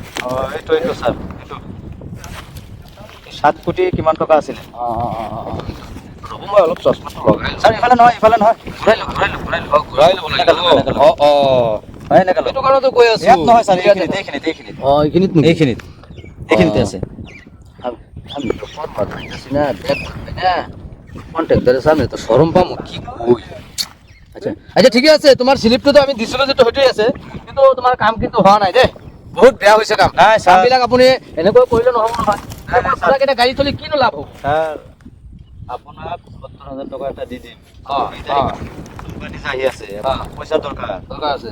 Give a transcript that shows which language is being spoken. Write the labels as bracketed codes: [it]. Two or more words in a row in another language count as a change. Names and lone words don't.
[as] এইটো স্যার এইটো 7 কোটি কিমান টকা আছিলে ৰ'ব মই অলপ চশমাটো লগাই স্যার ইফালে নহয় ঘূৰাই ল'ব লাগে হয় এনেকা এইটো কাৰণেতো কৈ আছো ইয়াত নহয় স্যার এইখিনিত এইখিনিতে আছে [bn] আমি তো ফোন মারতেছি না দেখ না কন্ট্রাক্টরের সামনে তো শরম পামু কি কই আচ্ছা আচ্ছা ঠিক আছে তোমার স্লিপটো তো আমি দিছিলো যে হইটোই আছে কিন্তু [as] তোমাৰ কাম কিন্তু হোৱা নাই দে বহুত বেয়া হৈছে কাম নাই স্যার কামবিলাক আপুনি এনেকৈ কৰিলে নহ'ব নহয় আপোনাক এটা গাড়ী চলি কিনো লাভ হ'ব স্যার আপোনাক 70000 টকা এটা দি দিম কোম্পানী আহি আছে পইচা দৰকাৰ দৰকাৰ আছে